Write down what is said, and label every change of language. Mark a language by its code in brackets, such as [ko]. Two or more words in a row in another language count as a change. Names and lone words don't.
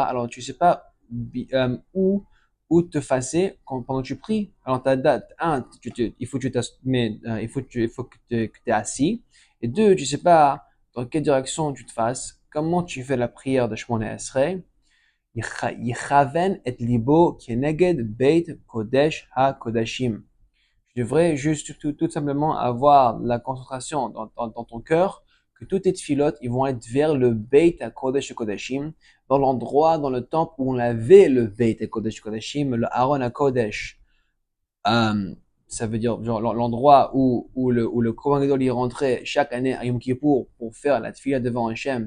[fr] Alors, tu sais pas où te facer pendant que tu pries. Alors, ta date, il faut que il faut que tu es assis. Et deux, tu sais pas dans quelle direction tu te fasses. Comment tu fais la prière de [he] שמונה עשרה? יכוון את ליבו כנגד בית קודש הקדשים. [fr] Tu devrais juste tout simplement avoir la concentration dans ton cœur que toutes tes filotes ils vont être vers le [he] בית הקודש קודשים, [fr] dans l'endroit, dans le temple où on avait le [he] בית הקודש קודשים, [fr] le [he] ארון הקודש. [fr] Ça veut dire genre l'endroit où le [he] כהן גדול [fr] y rentrait chaque année à Yom Kippour pour faire la tefila devant Hachem.